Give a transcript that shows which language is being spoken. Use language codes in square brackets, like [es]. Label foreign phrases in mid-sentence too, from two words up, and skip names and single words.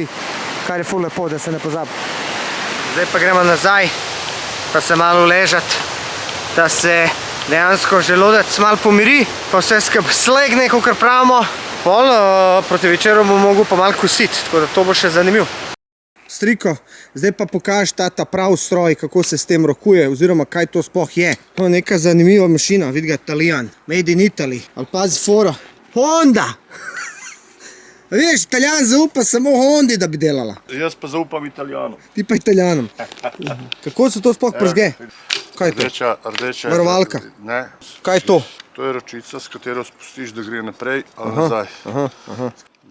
[sl] Kar je ful lepo, da se ne pozabi. Zdaj pa gremo nazaj, pa se malo ležati, da se dejansko želodec malo pomiri, pa vse skupaj slegne, kakor pravimo. Pol proti večeru bom mogel pa malo kositi, tako da to bo še zanimiv. Striko, zdaj pa pokaži ta prav stroj, kako se s tem rokuje, oziroma kaj to sploh je. To je neka zanimiva mašina, vidi ga, Italijan, [en] made in Italy. [sl] Ali pazi fora, Honda! Veš, Italijan zaupa samo Hondi, da bi delala. Jaz pa zaupam Italijanom. Ti pa Italijanom. Kako se to sploh pržge? Kaj je to? Rdeča. Varovalka? Ne. Kaj je to? To je ročica, s katero spustiš, da gre naprej ali nazaj.